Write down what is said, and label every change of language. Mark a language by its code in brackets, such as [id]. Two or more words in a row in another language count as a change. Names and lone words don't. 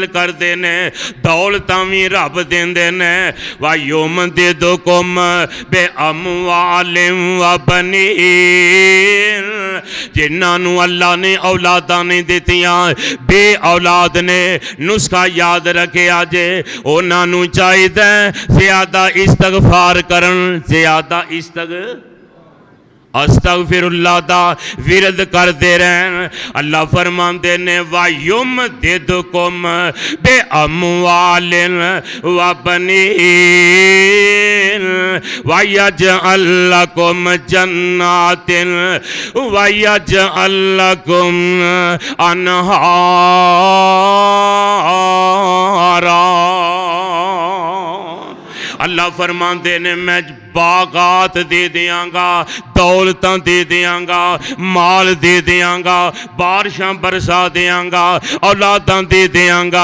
[pa] کردے نے، دولتاں وی رب دیندے نے, [ar] ويمددكم بأموال وبنين, [pa] جنہاں اللہ نے اولاداں نہیں دتیاں، بے اولاد نے نسخہ یاد رکھے جے، اونہاں نے چاہیدا زیادہ استغفار کرن، زیادہ استغفراللہ دا ورد کردے رہن. اللہ فرماندے نے, [ar] ويمددكم بأموال وبنين ويجعل لكم جنات ويجعل لكم أنهارا. [pa] اللہ فرماندے نے میں باغات دے دیاں گا، دولتاں دے دیاں گا، مال دے دیاں گا، بارشاں برسا دیاں گا، اولاداں دے دیاں گا.